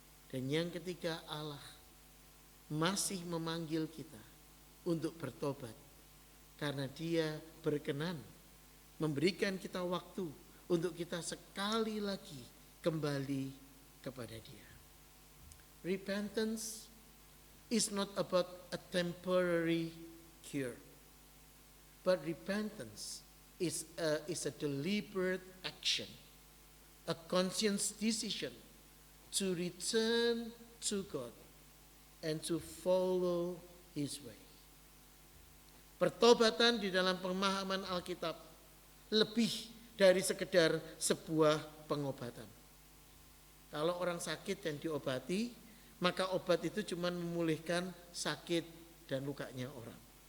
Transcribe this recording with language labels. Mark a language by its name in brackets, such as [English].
[Indonesian] Dan yang ketiga, Allah masih memanggil kita untuk bertobat. Karena Dia berkenan memberikan kita waktu untuk kita sekali lagi kembali kepada Dia. [English] Repentance is not about a temporary cure, but repentance is a deliberate action, a conscious decision to return to God and to follow His way. [Indonesian] Pertobatan di dalam pemahaman Alkitab lebih dari sekedar sebuah pengobatan. Kalau orang sakit dan diobati, maka obat itu cuma memulihkan sakit dan lukanya orang.